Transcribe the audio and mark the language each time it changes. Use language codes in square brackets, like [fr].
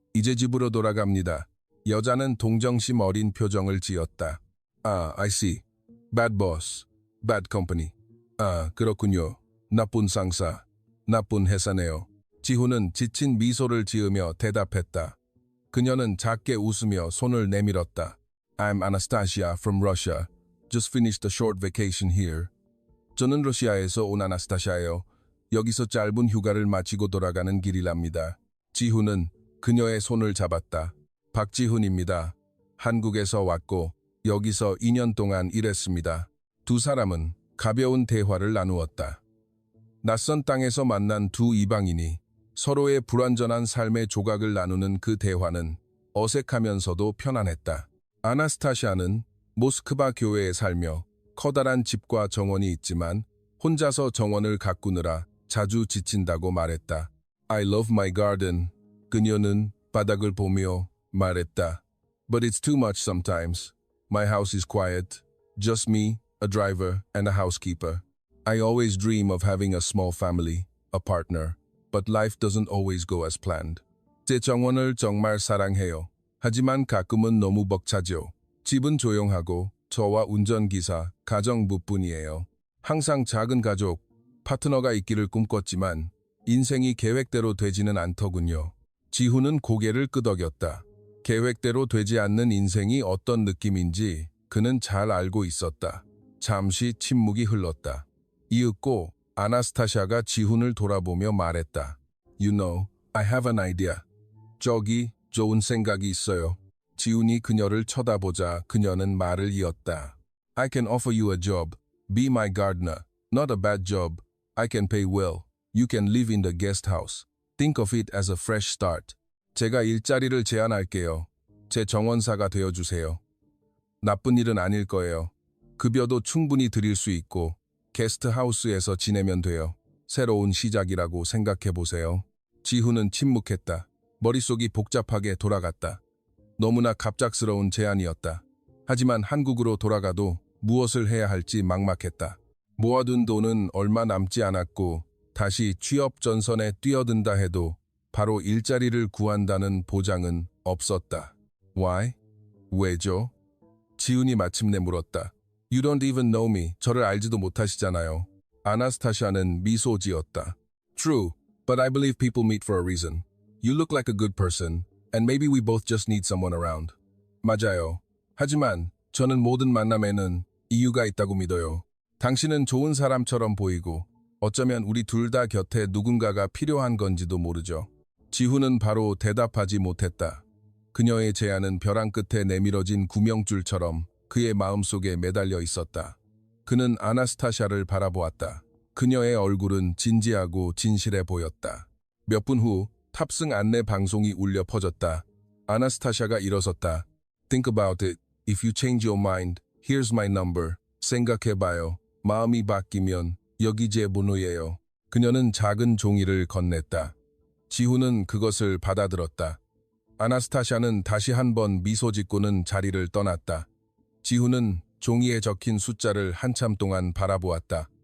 [ko] 이제 집으로 돌아갑니다. 여자는 동정심 어린 표정을 지었다. [en] 아, I see. Bad boss. Bad company. [ko] 아, 그렇군요. 나쁜 상사. 나쁜 회사네요. 지훈은 지친 미소를 지으며 대답했다. 그녀는 작게 웃으며 손을 내밀었다. [en] I'm Anastasia from Russia. Just finished a short vacation here. [ko] 저는 러시아에서 온 아나스타샤예요. 여기서 짧은 휴가를 마치고 돌아가는 길이랍니다. 지훈은 그녀의 손을 잡았다. 박지훈입니다. 한국에서 왔고 여기서 2년 동안 일했습니다. 두 사람은 가벼운 대화를 나누었다. 낯선 땅에서 만난 두 이방인이 서로의 불완전한 삶의 조각을 나누는 그 대화는 어색하면서도 편안했다. 아나스타샤는 모스크바 교회에 살며 커다란 집과 정원이 있지만 혼자서 정원을 가꾸느라 자주 지친다고 말했다. [en] I love my garden. [ko] 그녀는 바닥을 보며 말했다. [en] But it's too much sometimes. My house is quiet. Just me, a driver, and a housekeeper. I always dream of having a small family, a partner. But life doesn't always go as planned. [ko] 제 정원을 정말 사랑해요. 하지만 가끔은 너무 벅차죠. 집은 조용하고 저와 운전기사, 가정부뿐이에요. 항상 작은 가족, 파트너가 있기를 꿈꿨지만 인생이 계획대로 되지는 않더군요. 지훈은 고개를 끄덕였다. 계획대로 되지 않는 인생이 어떤 느낌인지 그는 잘 알고 있었다. 잠시 침묵이 흘렀다. 이윽고 아나스타샤가 지훈을 돌아보며 말했다. [en] You know, I have an idea. [ko] 저기 좋은 생각이 있어요. 지훈이 그녀를 쳐다보자 그녀는 말을 이었다. [en] I can offer you a job. Be my gardener. Not a bad job. I can pay well. You can live in the guest house. Think of it as a fresh start. [ko] 제가 일자리를 제안할게요. 제 정원사가 되어주세요. 나쁜 일은 아닐 거예요. 급여도 충분히 드릴 수 있고 게스트하우스에서 지내면 돼요. 새로운 시작이라고 생각해 보세요. 지훈은 침묵했다. 머릿속이 복잡하게 돌아갔다. 너무나 갑작스러운 제안이었다. 하지만 한국으로 돌아가도 무엇을 해야 할지 막막했다. 모아둔 돈은 얼마 남지 않았고 다시 취업 전선에 뛰어든다 해도 바로 일자리를 구한다는 보장은 없었다. [en] Why? [ko] 왜죠? 지훈이 마침내 물었다. [en] You don't even know me. [ko] 저를 알지도 못하시잖아요. 아나스타샤는 미소 지었다. [en] True, but I believe people meet for a reason. You look like a good person, and maybe we both just need someone around. [ko] 맞아요. 하지만 저는 모든 만남에는 이유가 있다고 믿어요. 당신은 좋은 사람처럼 보이고 어쩌면 우리 둘 다 곁에 누군가가 필요한 건지도 모르죠. 지훈은 바로 대답하지 못했다. 그녀의 제안은 벼랑 끝에 내밀어진 구명줄처럼 그의 마음속에 매달려 있었다. 그는 아나스타샤를 바라보았다. 그녀의 얼굴은 진지하고 진실해 보였다. 몇 분 후 탑승 안내 방송이 울려 퍼졌다. 아나스타샤가 일어섰다. [en] Think about it. If you change your mind, here's my number. [ko] 생각해봐요. 마음이 바뀌면 여기 제 번호예요. 그녀는 작은 종이를 건넸다. 지훈은 그것을 받아들었다. 아나스타샤는 다시 한번 미소 짓고는 자리를 떠났다. 지훈은 종이에 적힌 숫자를 한참 동안 바라보았다.